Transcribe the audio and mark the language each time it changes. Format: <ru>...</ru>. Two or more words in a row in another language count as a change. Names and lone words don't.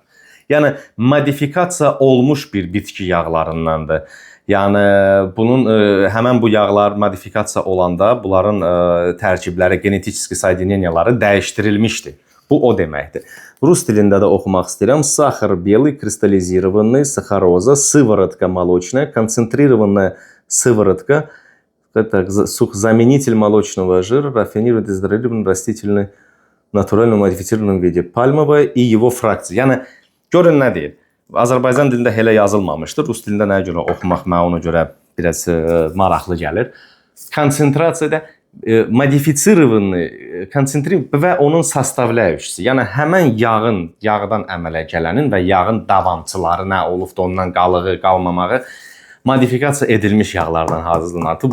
<az>Yəni, modifikasiya olmuş bir bitki yağlarındandır. Yəni, həmən bu yağlar modifikasiya olanda bunların tərkibləri, genetik soedineniyaları dəyişdirilmişdir. Bu o deməkdir. Rus dilində də oxumaq istəyirəm.</az> <ru>Сахар белый, кристаллизированный, сахароза, сыворотка молочная, концентрированная сыворотка, заменитель молочного жира, рафинированный, дезодорированный, растительный, натурально модифицированном виде, пальмовая и его фракция.</ru> <az>Yəni, görün nə deyir? Azərbaycan dilində elə yazılmamışdır. Rus dilində nəyə görə oxumaq mənə ona görə biraz maraqlı gəlir. Konsentrasiyada modificirованный, konsentrasiya və onun sastavlayıcısı. Yəni, həmən yağdan əmələ gələnin və yağın davamçıları nə olub da ondan qalığı, qalmamağı modifikasiya edilmiş yağlardan hazırlanır.</az>